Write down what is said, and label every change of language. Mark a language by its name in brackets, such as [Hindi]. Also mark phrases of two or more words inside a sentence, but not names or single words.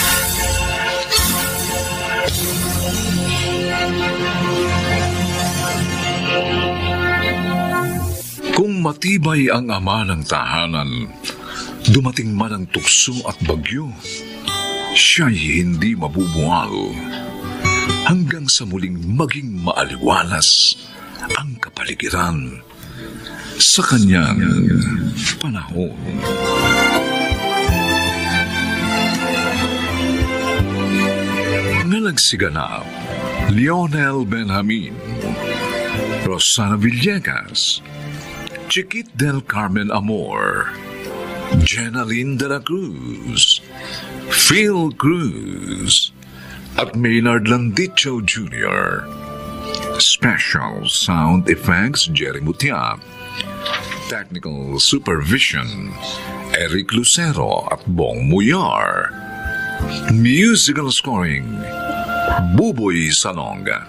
[Filipino] Kung matibay ang ama ng tahanan, dumating man ang tukso at bagyo, siya'y hindi mabubuwal hanggang sa muling maging maaliwalas ang kapaligiran sa kanyang panahon. Nagsiganap, Lionel Benjamin, Rosana Villegas, Chiquit del Carmen Amor, Jenaline de la Cruz, Phil Cruz, at Maynard Landicho Jr. [English] Special Sound Effects, Jerry Mutia. Technical Supervision, Eric Lucero at Bong Muyar. Musical Scoring, Buboy Salonga.